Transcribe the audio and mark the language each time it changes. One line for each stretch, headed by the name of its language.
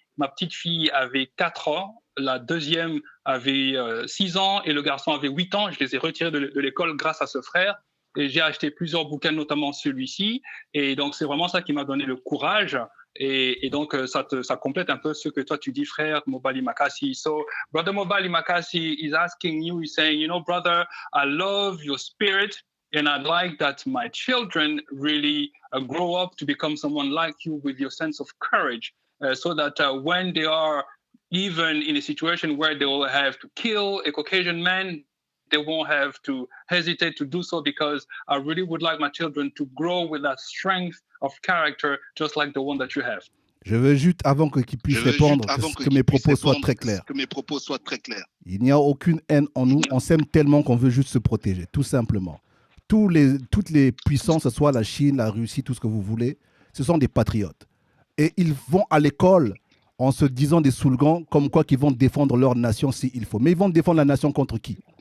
French: Ma petite fille avait 4 ans, la deuxième avait 6 ans et le garçon avait 8 ans. Je les ai retirés de l'école grâce à ce frère et j'ai acheté plusieurs bouquins, notamment celui-ci. Et donc, c'est vraiment ça qui m'a donné le courage. Et donc, ça complète un peu ce que toi, tu dis, frère Mobali Makasi.
English: So, Brother Mobali Makasi is asking you, he's saying, you know, brother, I love your spirit, and I'd like that my children really grow up to become someone like you with your sense of courage, so that when they are even in a situation where they will have to kill a Caucasian man, they won't have to hesitate to do so, because I really would like my children to grow with that strength of character, just like the one that you have.
French: Je veux juste, avant qu'ils puissent répondre, que mes propos soient très clairs. Il n'y a aucune haine en nous. On s'aime tellement qu'on veut juste se protéger, tout simplement. Toutes les puissances, que ce soit la Chine, la Russie, tout ce que vous voulez, ce sont des patriotes. Et ils vont à l'école en se disant des slogans comme quoi qu'ils vont défendre leur nation s'il faut. Mais ils vont défendre la nation contre qui?